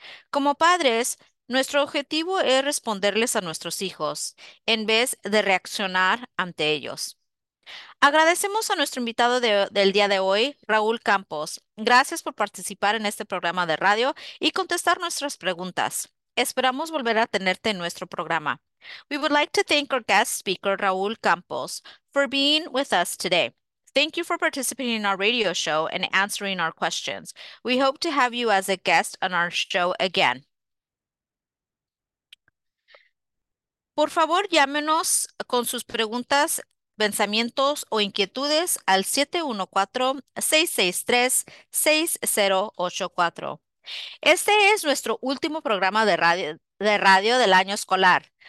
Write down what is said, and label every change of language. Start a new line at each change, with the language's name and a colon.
Spanish: Como padres, nuestro objetivo es responderles a nuestros hijos en vez de reaccionar ante ellos. Agradecemos a nuestro invitado del día de hoy, Raúl Campos. Gracias por participar en este programa de radio y contestar nuestras preguntas. Esperamos volver a tenerte en nuestro programa.
English: We would like to thank our guest speaker, Raúl Campos, for being with us today. Thank you for participating in our radio show and answering our questions. We hope to have you as a guest on our show again.
Spanish: Por favor, llámenos con sus preguntas, pensamientos o inquietudes al 714-663-6084. Este es nuestro último programa de radio del año escolar.